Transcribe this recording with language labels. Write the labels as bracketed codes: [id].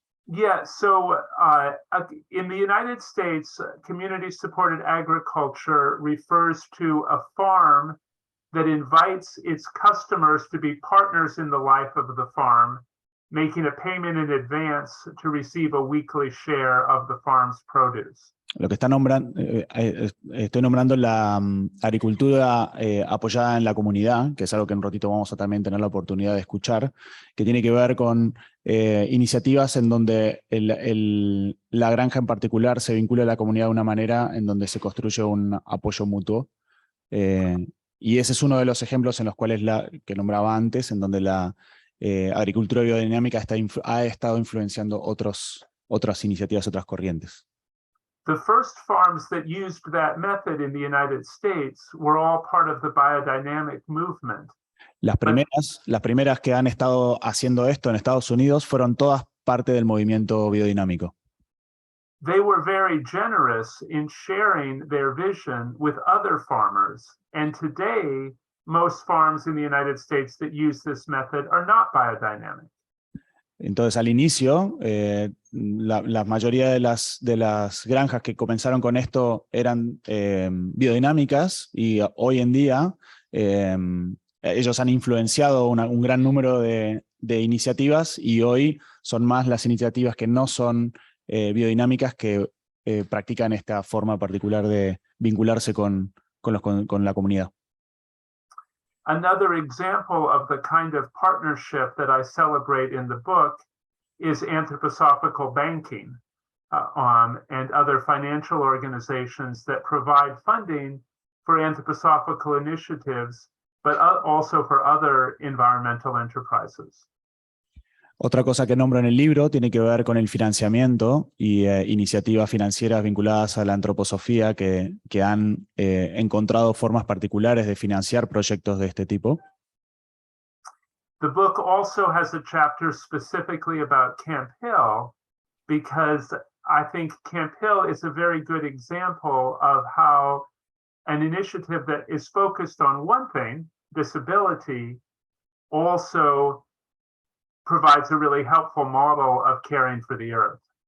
[en] Yeah, so in the United States, community-supported agriculture refers to a farm that invites its customers to be partners in the life of the farm, making a payment in advance to receive a weekly share of the farm's produce. [es] Lo que está estoy nombrando la agricultura apoyada en la comunidad, que es algo que en un ratito vamos a también tener la oportunidad de escuchar, que tiene que ver con iniciativas en donde la granja en particular se vincula a la comunidad de una manera en donde se construye un apoyo mutuo. Y ese es uno de los ejemplos en los cuales que nombraba antes, en donde la agricultura biodinámica ha estado influenciando otras iniciativas, otras corrientes. [en] The first farms that used that method in the United States were all part of the biodynamic movement. [es] Las primeras que han estado haciendo esto en Estados Unidos fueron todas parte del movimiento biodinámico. [en] They were very generous in sharing their vision with other farmers. And today, most farms in the United States that use this method are not biodynamic. [es] Entonces, al inicio, la mayoría de las granjas que comenzaron con esto eran biodinámicas y hoy en día ellos han influenciado un gran número de iniciativas y hoy son más las iniciativas que no son biodinámicas que practican esta forma particular de vincularse con la comunidad. [en] Another example of the kind of partnership that I celebrate in the book is anthroposophical banking and other financial organizations that provide funding for anthroposophical initiatives, but also for other environmental enterprises. [es] Otra cosa que nombro en el libro tiene que ver con el financiamiento y iniciativas financieras vinculadas a la antroposofía que han encontrado formas particulares de financiar proyectos de este tipo. [en] The book also has a chapter specifically about Camp Hill because I think Camp Hill is a very good example of how an initiative that is focused on one thing, disability, also provides a really helpful model of caring for the earth.